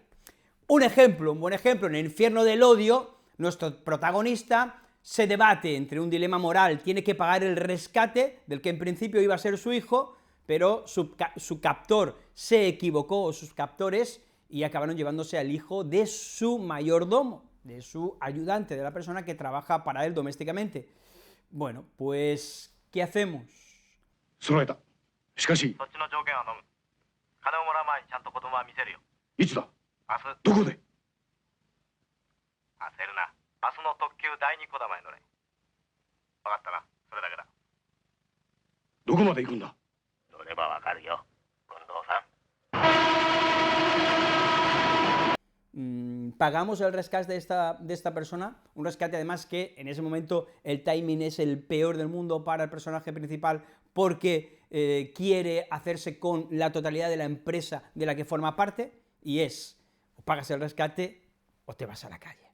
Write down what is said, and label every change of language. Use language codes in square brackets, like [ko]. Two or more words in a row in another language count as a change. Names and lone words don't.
[es] Un buen ejemplo, en El infierno del odio, nuestro protagonista se debate entre un dilema moral, tiene que pagar el rescate del que en principio iba a ser su hijo, pero su captor se equivocó, o sus captores, y acabaron llevándose al hijo de su mayordomo, de su ayudante, de la persona que trabaja para él domésticamente. Bueno, pues, ¿qué hacemos? [ja] 揃えた。しかし、そっちの条件は飲む。金をもらう前にちゃんと子供は見せるよ。いつだ？明日。どこで？焦るな。明日の特急第二こだまへ乗れ。分かったな。それだけだ。どこまで行くんだ？乗ればわかるよ。近藤さん。 [es] Pagamos el rescate de esta persona, un rescate además que en ese momento el timing es el peor del mundo para el personaje principal, porque quiere hacerse con la totalidad de la empresa de la que forma parte, y es, o pagas el rescate o te vas a la calle.